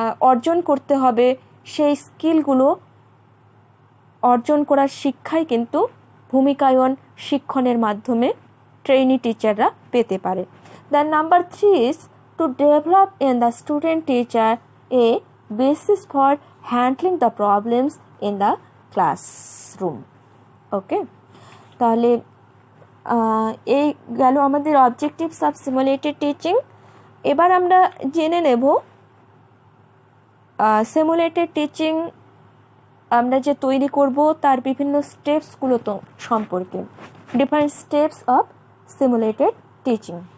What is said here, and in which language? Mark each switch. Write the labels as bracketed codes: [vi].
[bn] অর্জন করতে হবে, সেই স্কিলগুলো অর্জন করার শিক্ষাই কিন্তু ভূমিকায়ন শিক্ষণের মাধ্যমে ট্রেনি টিচাররা পেতে পারে। [en] The number 3 is to develop in the student teacher a basis for handling the problems in the classroom. [bn] ওকে, তাহলে এই গেল আমাদের অবজেক্টিভস অফ সিমুলেটেড টিচিং। এবার আমরা জেনে নেব সিমুলেটেড টিচিং আমরা যে তৈরি করব তার বিভিন্ন স্টেপসগুলো তো সম্পর্কে, [en] Different steps of simulated teaching.